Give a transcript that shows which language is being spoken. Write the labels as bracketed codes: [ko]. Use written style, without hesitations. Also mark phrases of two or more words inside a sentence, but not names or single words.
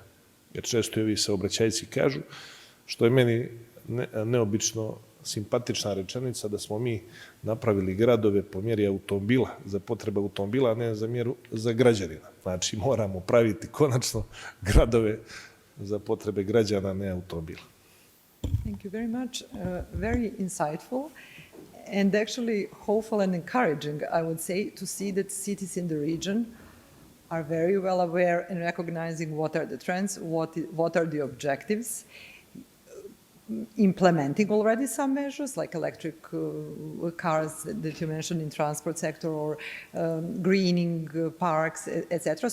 [bs] Jer često i ovi saobraćajci kažu, što je meni neobično simpatična rečenica, da smo mi napravili gradove po mjeri automobila, za potrebe automobila, a ne za građanina. Znači, moramo praviti konačno gradove za potrebe građana, ne automobila. [en] Thank you very much. Very insightful and actually hopeful and encouraging, I would say, to see that cities in the region are very well aware and recognizing what are the trends, what are the objectives, implementing already some measures like electric cars that you mentioned in transport sector or greening parks, etc.